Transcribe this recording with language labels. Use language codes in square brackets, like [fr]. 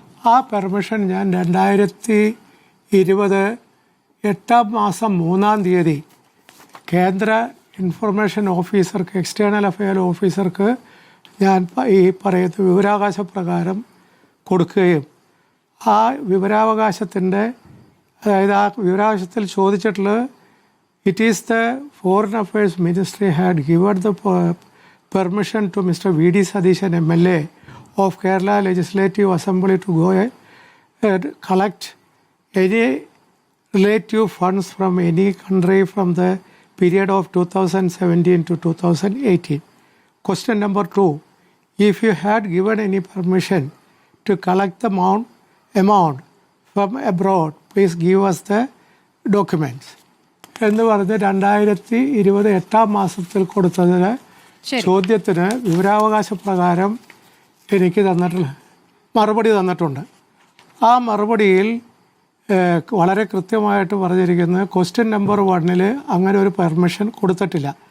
[ml] ആ പെർമിഷൻ ഞാൻ 2020 8-ാം മാസം 3-ാം തീയതി കേന്ദ്ര ഇൻഫർമേഷൻ ഓഫീസർക്ക്, എക്സ്റ്റേണൽ അഫയർ ഓഫീസർക്ക് ഞാൻ ഈ പറയുന്ന വിവരാവകാശ പ്രകാരം കൊടുക്കുകയും ആ വിവരാവകാശത്തിൻ്റെ അതായത് ആ വിവരാവകാശത്തിൽ ചോദിച്ചിട്ടുള്ളത് [en] It is the foreign affairs ministry had given the permission to Mr. V.D. Sadishan MLA of Kerala Legislative Assembly to go and collect any relative funds from any country from the period of 2017 to 2018. Question number 2. If you had given any permission to collect the amount from abroad, please give us the documents. [ml] എന്ന് പറഞ്ഞ് 2020 8-ാം മാസത്തിൽ കൊടുത്തതിന് ചോദ്യത്തിന് വിവരാവകാശ പ്രകാരം എനിക്ക് മറുപടി തന്നിട്ടുണ്ട്. ആ മറുപടിയിൽ വളരെ കൃത്യമായിട്ട് പറഞ്ഞിരിക്കുന്നത് ക്വസ്റ്റ്യൻ നമ്പർ 1 അങ്ങനെ ഒരു പെർമിഷൻ കൊടുത്തിട്ടില്ല.